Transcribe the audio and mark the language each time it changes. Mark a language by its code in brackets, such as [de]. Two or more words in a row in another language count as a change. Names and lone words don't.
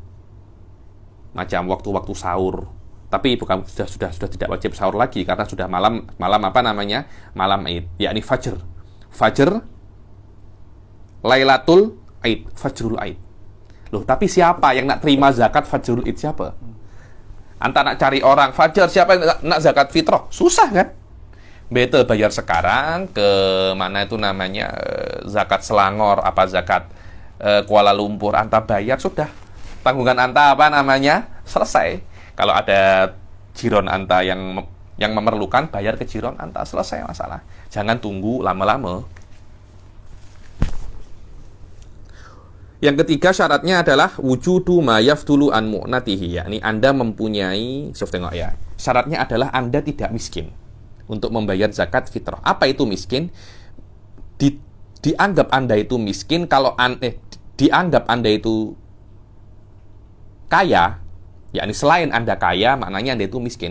[ms] Macam waktu-waktu sahur. Tapi bukan sudah tidak wajib sahur lagi karena sudah malam apa namanya? Malam Id, yakni Fajr. Fajr Lailatul Id, Fajrul Id. Loh, tapi siapa yang nak terima zakat Fajrul Id, siapa? Anta nak cari orang Fajar, siapa yang nak zakat fitrah? Susah kan? Better bayar sekarang ke mana itu namanya, zakat Selangor, apa zakat Kuala Lumpur, anta bayar, sudah. Tanggungan anta apa namanya? Selesai. Kalau ada jiron anta yang memerlukan, bayar ke jiron anta, selesai masalah. Jangan tunggu lama-lama. Yang ketiga syaratnya adalah [ar] وجود ما يفضل عن مؤنته, [ms] yakni Anda mempunyai, tengok ya. Syaratnya adalah Anda tidak miskin untuk membayar zakat fitrah. Apa itu miskin? dianggap Anda itu miskin, dianggap Anda itu kaya, yakni selain Anda kaya, maknanya Anda itu miskin.